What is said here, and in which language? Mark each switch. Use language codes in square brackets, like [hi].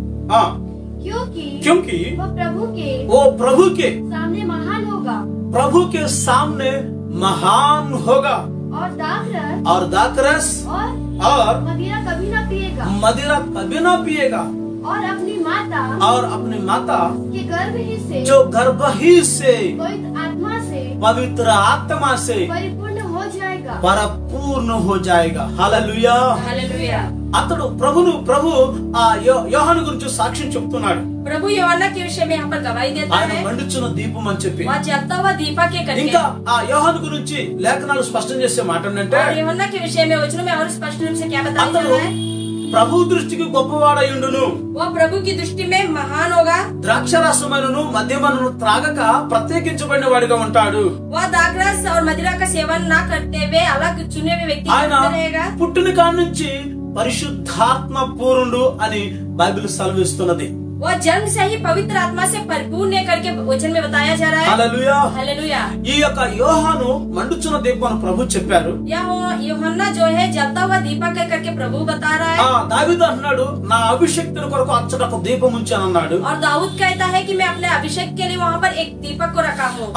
[hi] हाँ, क्योंकि वो प्रभु के सामने महान होगा, और दाखरस और मदिरा कभी ना पिएगा, और अपनी माता जो गर्भ ही से पवित्र आत्मा से परिपूर्ण हो जाएगा। हालेलुया। हालेलुया। [te] అతడు ప్రభు ఆ యోహాను గురించి సాక్ష్యం చెప్తున్నాడు। [hi] प्रभु యోహన్నా के विषय में यहाँ पर गवाही देता [te] ఆయన [hi] है। [te] మండుచున్న దీపం అని చెప్పి [hi] वह जलता हुआ दीपक के करके। [te] ఇంకా ఆ యోహాను గురించి లేఖనాలు స్పష్టం చేసే మాట ఏంటంటే, [hi] और యోహన్నా के विषय में वचनों में और स्पष्ट रूप से क्या बताया जा [te] అతడు [hi] रहा है? [te] ప్రభు దృష్టికి గొప్పవాడయుండును, [hi] वह प्रभु की दृष्टि में महान होगा। [te] ద్రాక్షరసమును మద్యమును త్రాగక ప్రత్యేకించబడిన వాడిగా ఉంటాడు। [hi] वह दाखरस और मदिरा का सेवन न करते हुए अलग चुने हुए व्यक्ति [te] ఆయన [hi] रहेगा। [te] పుట్టిన కాడి నుంచి పరిశుద్ధాత్మ పూర్ణుడు అని బైబిల్ సెలవిస్తున్నది। [hi] वह जन्म से ही पवित्र आत्मा से परिपूर्ण है करके वचन में बताया जा रहा है। [te] హల్లెలూయా। [hi] हालेलुया। [te] ఈ యొక్క యోహాను మండుచున్న దీపం ప్రభు చెప్పారు। [hi] यह యోహన్నా जो है जलता हुआ दीपक है करके प्रभु बता रहा है। [te] దావీదు అన్నాడు, నా అభిషేక్తుని కొరకు అచ్చట ఒక దీపం ఉంచాను అన్నాడు। [hi] और दाऊद कहता है कि मैं अपने अभिषेक के लिए वहाँ पर एक दीपक को रखा हूँ।